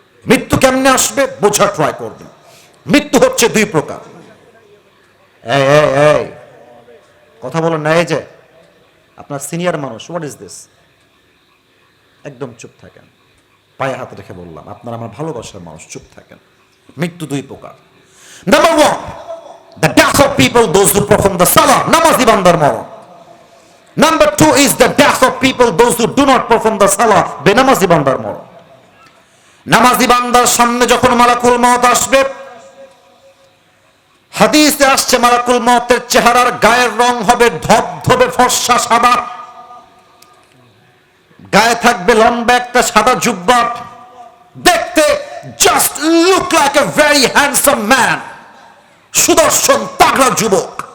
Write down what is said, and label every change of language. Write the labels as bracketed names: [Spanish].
[Bangla] মৃত্যু কেমনে আসবে বোঝা ট্রাই করবেন। মৃত্যু হচ্ছে 2 প্রকার। এই কথা বলেন না, এই যে আপনার সিনিয়র মানুষ, [English] What is this? [Bangla] একদম চুপ থাকেন, পায়ে হাত রেখে বললাম, আপনারা আমার ভালোবাসার মানুষ, চুপ থাকেন। মৃত্যু 2 প্রকার। [English] number 1, the death of people, those who perform the salah, [Bangla] নামাজি বান্দার মরণ। [English] Number 2 is the death of people, those who do not perform the salah, [Bangla] বেনামাজি বান্দার মরণ। নামাজি বান্দার সামনে যখন মালাকুল মউত আসবে, হাদিসে আসছে মালাকুল মউতের চেহারার গায়ের রং হবে ধবধবে ফর্সা সাদা, গায়ে থাকবে লম্বা একটা সাদা জুব্বা, দেখতে [English] just look like a very handsome man, [Bangla] সুদর্শন তাগড়া যুবক।